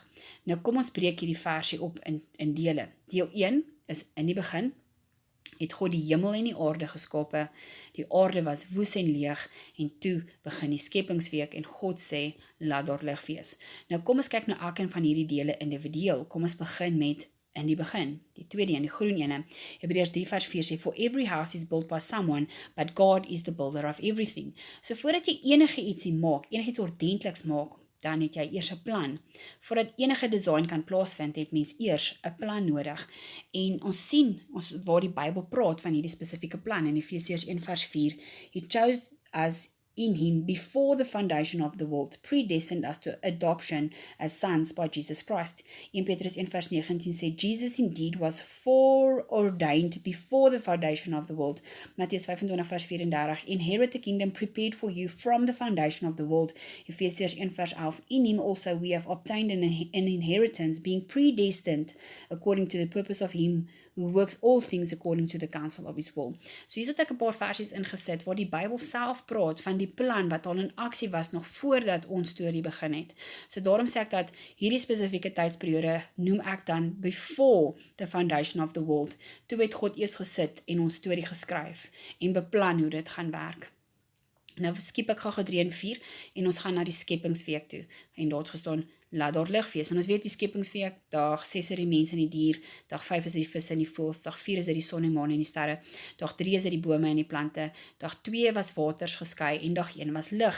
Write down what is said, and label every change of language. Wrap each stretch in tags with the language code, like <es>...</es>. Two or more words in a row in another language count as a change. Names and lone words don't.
<af>Nou kom ons breek hierdie versie op in dele. Deel 1 is in die begin, het God die hemel en die aarde geskape, die aarde was woes en leeg, en toe begin die skepingsweek, en God sê, laat daar lig wees. Nou kom ons kyk na elkeen van hierdie dele individueel. Kom ons begin met in die begin, die tweede een, die groen ene. Hebreërs 3 vers 4 sê,</af> <en>for every house is built by someone, but God is the builder of everything.</en> <af>So voordat jy enige ietsie maak, enigiets ordentliks maak, dan het jy eers 'n plan. Voordat enige design kan plaasvind, het mens eers 'n plan nodig. En ons sien waar die Bybel praat van hierdie spesifieke plan in Efesiërs 1 vers 4.</af> <en>He chose us in him before the foundation of the world, predestined us to adoption as sons by Jesus Christ.</en> <af>1 Petrus 1 vers 19 sê,</af> <en>Jesus indeed was foreordained before the foundation of the world.</en> <af>Mattheus 25 vers 34,</af> <en>inherit the kingdom prepared for you from the foundation of the world.</en> <af>Efesiërs 1 vers 11,</af> <en>in him also we have obtained an inheritance, being predestined according to the purpose of him who works all things according to the counsel of his will.</en> <af>So hier het ek 'n paar versies ingesit waar die Bybel self praat van die plan wat al in aksie was nog voordat ons storie begin het. So daarom sê ek dat hierdie spesifieke tydsperiode noem ek dan</af> <en>before the foundation of the world.</en> <af>Toe het God eers gesit en ons storie geskryf en beplan hoe dit gaan werk. Nou skiep ek gou 3 en 4 en ons gaan na die skepingsweek toe. En daar het gestaan, laat daar lig wees. En ons weet die skepingsweek, dag 6 is die mense en die dier, dag 5 is die visse en die voëls, dag 4 is die son en maan en die sterre, dag 3 is die bome en die plante, dag 2 was waters geskei en dag 1 was lig.</af>